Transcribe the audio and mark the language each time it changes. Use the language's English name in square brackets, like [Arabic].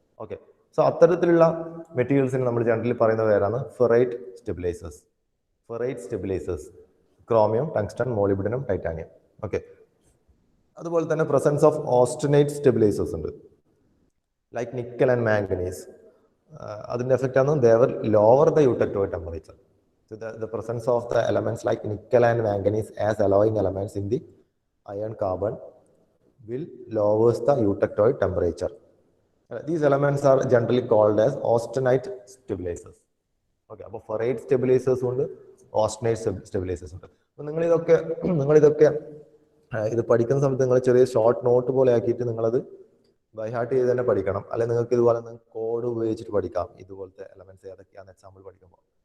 [Malayalam] Okay, so അത്തരത്തിലുള്ള മെറ്റീരിയൽസിന് നമ്മൾ generally പറയുന്ന പേരാണ് ferrite stabilisers. Ferrite stabilisers chromium, tungsten, മോളിബ്ഡനം, titanium. Okay, അതുപോലെ തന്നെ പ്രസൻസ് ഓഫ് ഓസ്റ്റനേറ്റ് സ്റ്റെബിലൈസേഴ്സ് ഉണ്ട് ലൈക്ക് നിക്കൽ ആൻഡ് മാംഗനീസ്. അതിന്റെ എഫക്റ്റ് ആണ് [English] Devar lower the യൂട്ടക്ടോയിഡ് temperature. So the presence of the elements like nickel and manganese as alloying elements in the iron carbon will lowers the eutectoid temperature. These elements are generally called as austenite stabilizers. [Malayalam] Okay, അപ്പോൾ ferrite stabilisers ഉണ്ട്, ഓസ്റ്റനൈറ്റ് stabilisers ഉണ്ട്. അപ്പോൾ നിങ്ങളിതൊക്കെ ഇത് പഠിക്കുന്ന സമയത്ത് നിങ്ങൾ ചെറിയ short note പോലെ ആക്കിയിട്ട് നിങ്ങളത് ബൈ ഹാർട്ട് ചെയ്ത് തന്നെ പഠിക്കണം. അല്ലെങ്കിൽ നിങ്ങൾക്ക് ഇതുപോലെ കോഡ് ഉപയോഗിച്ചിട്ട് പഠിക്കാം ഇതുപോലത്തെ എലമെന്റ്സ് ഏതൊക്കെയാണ് എക്സാമ്പിൾ പഠിക്കുമ്പോൾ.